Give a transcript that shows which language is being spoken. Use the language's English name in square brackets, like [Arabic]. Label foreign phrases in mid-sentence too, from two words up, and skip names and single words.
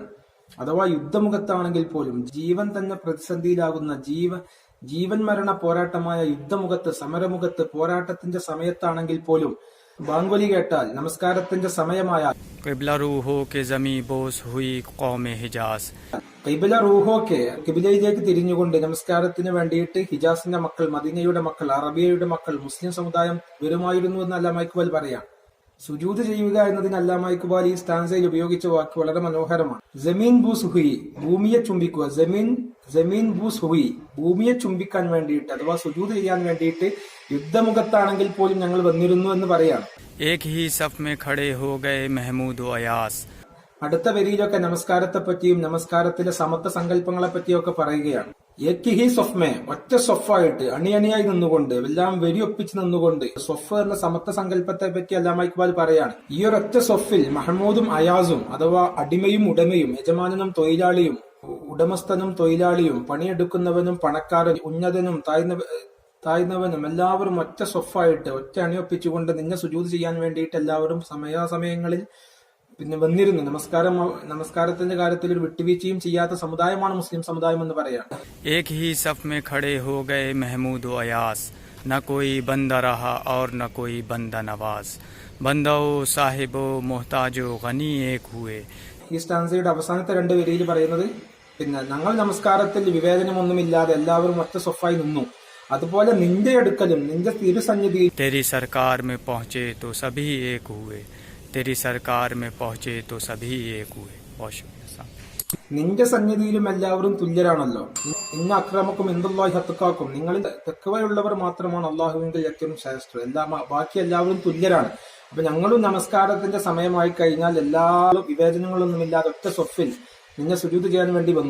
[Malayalam] അഥവാ യുദ്ധമുഖത്താണെങ്കിൽ പോലും ജീവൻ തന്നെ പ്രതിസന്ധിയിലാകുന്ന ജീവൻ മരണ പോരാട്ടമായ യുദ്ധമുഖത്ത്, സമരമുഖത്ത്, പോരാട്ടത്തിന്റെ സമയത്താണെങ്കിൽ പോലും ബാങ്കൊലി കേട്ടാൽ, നമസ്കാരത്തിന്റെ സമയമായാൽ [Urdu] قبلہ رو ہو کے زمیں بوس ہوئی قوم حجاز. قبلہ رو ہو کے, [Malayalam] ഖിബിലയിലേക്ക് തിരിഞ്ഞുകൊണ്ട് നമസ്കാരത്തിന് വേണ്ടിയിട്ട് ഹിജാസിന്റെ മക്കൾ, മദീനയുടെ മക്കൾ, അറബിയയുടെ മക്കൾ, മുസ്ലിം സമുദായം വരുമായിരുന്നു എന്ന് അല്ലാമ ഇക്ബാൽ പറയാം. സുജൂദ് ചെയ്യുക എന്നതിന് അല്ലാമ ഇക്ബാൽ ഈ സ്റ്റാൻസയിൽ ഉപയോഗിച്ച വാക്ക് വളരെ മനോഹരമാണ്. [Urdu] زمیں بوس ہوئی, [Malayalam] ഭൂമിയെ ചുംബിക്കുക. [Urdu] زمیں بوس ہوئی, [Malayalam] ഭൂമിയെ ചുംബിക്കാൻ വേണ്ടിയിട്ട് അഥവാ സുജൂദ് ചെയ്യാൻ വേണ്ടിയിട്ട് യുദ്ധമുഖത്താണെങ്കിൽ പോലും ഞങ്ങൾ വന്നിരുന്നു എന്ന് പറയാണ്. [Urdu] ایک ہی صف میں کھڑے ہو گئے محمود و ایاز. [Malayalam] അടുത്ത വരിയിലൊക്കെ നമസ്കാരത്തെ പറ്റിയും നമസ്കാരത്തിലെ സമത്വ സങ്കല്പങ്ങളെ പറ്റിയൊക്കെ പറയുകയാണ്. [Urdu] ایک ہی صف میں, [Malayalam] ഒറ്റ സൊഫായിട്ട് അണിയണിയായി നിന്നുകൊണ്ട്, എല്ലാം വെരിയൊപ്പിച്ച് നിന്നുകൊണ്ട്, സൊഫ് എന്ന സമത്വ സങ്കല്പത്തെ പറ്റി അല്ലാമ ഇക്ബാൽ പറയാണ്. ഈ ഒരൊറ്റ സൊഫിൽ മഹമൂദും അയാസും അഥവാ അടിമയും ഉടമയും, യജമാനനും തൊഴിലാളിയും, ഉടമസ്ഥനും തൊഴിലാളിയും, പണിയെടുക്കുന്നവനും പണക്കാരനും, ഉന്നതനും താഴ്ന്നവനും എല്ലാവരും ഒറ്റ സൊഫായിട്ട്, ഒറ്റ അണിയൊപ്പിച്ചുകൊണ്ട് നിന്നെ സുജൂദ് ചെയ്യാൻ വേണ്ടിയിട്ട് എല്ലാവരും സമയാസമയങ്ങളിൽ വന്നിരുന്നു. നമസ്കാരത്തിന്റെ കാര്യത്തിൽ ഒരു വിട്ടുവീഴ്ചയും ചെയ്യാത്ത സമുദായമാണ് മുസ്ലിം സമുദായം എന്ന് പറയാം. [Urdu] ایک ہی صف میں کھڑے ہو گئے محمود و ایاز، نہ کوئی بندہ رہا اور نہ کوئی بندہ نواز، بندہ و صاحب و محتاج و غنی ایک ہوئے. [Malayalam] ഈ സ്റ്റാൻസയുടെ അവസാനത്തെ രണ്ട് വരിയിൽ പറയുന്നത് ഞങ്ങൾ നമസ്കാരത്തിൽ വിവേചനമൊന്നുമില്ലാതെ എല്ലാവരും ഒറ്റ സൊഫായി നിന്നു. അതുപോലെ നിന്റെ അടുക്കലും നിന്റെ തിരുസന്നിധിയിൽ [Urdu] تیری سرکار میں پہنچے تو سبھی ایک ہوئے، تیری سرکار میں پہنچے تو سبھی ایک ہوئے. بہت شکریہ. [Malayalam] നിന്റെ സന്നിധിയിലും എല്ലാവരും തുല്യരാണല്ലോ. [Arabic] إن أكرمكم عند الله أتقاكم, [Malayalam] നിങ്ങളിൽ തെക്കുവയുള്ളവർ മാത്രമാണ് അള്ളാഹുവിന്റെ ഏറ്റവും ശ്രേഷ്ഠർ. ബാക്കി എല്ലാവരും തുല്യരാണ്. അപ്പൊ ഞങ്ങളും നമസ്കാരത്തിന്റെ സമയമായി കഴിഞ്ഞാൽ എല്ലാ വിവേചനങ്ങളൊന്നുമില്ലാതെ ഒറ്റ സൊഫിൽ നിന്നെ സുജൂദ് ചെയ്യാൻ വേണ്ടി വന്നു.